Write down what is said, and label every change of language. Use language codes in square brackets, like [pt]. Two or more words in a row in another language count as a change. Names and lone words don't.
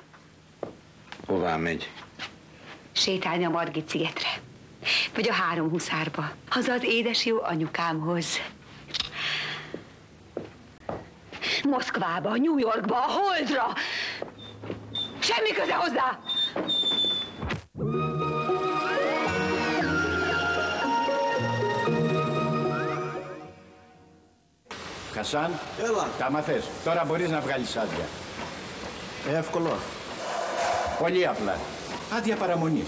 [hu] Hová megy? Sétálni a Margit szigetre. Vagy a 3 huszárba. Haza az édes jó anyukámhoz. Moszkvába, New Yorkba, a Holdra. Semmi köze hozzá! [el] Χασάν, τα μαθες. Τώρα μπορείς να βγάλεις άδεια. Εύκολο. Πολύ απλά. Άδεια παραμονής.